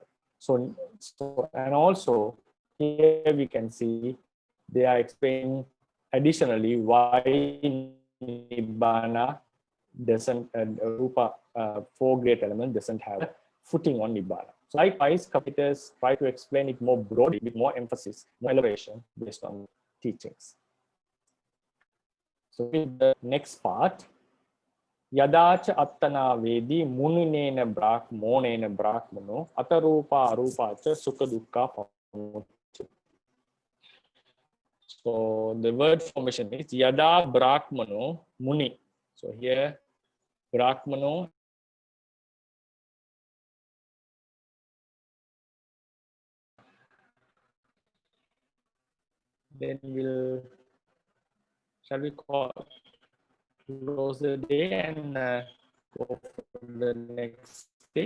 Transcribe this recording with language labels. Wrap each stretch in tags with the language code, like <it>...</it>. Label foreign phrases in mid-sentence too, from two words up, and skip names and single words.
<en>So and also here we can see they are explaining additionally why Nibbana doesn't Rupa 4 great elements doesn't have footing on Nibbana. So likewise, commentators try to explain it more broadly with more emphasis, more elaboration based on teachings. So with the next part,</en> <pi>Yadacha attana vedi muninena brahmonena brahmano atarupa arupacha sukha dukkha pamucchati.</pi> <en>So the word formation is</en> <pi>Yada Brahmano Muni.</pi> <en>So here Brahmano then shall we close the day and go for the next day?</en>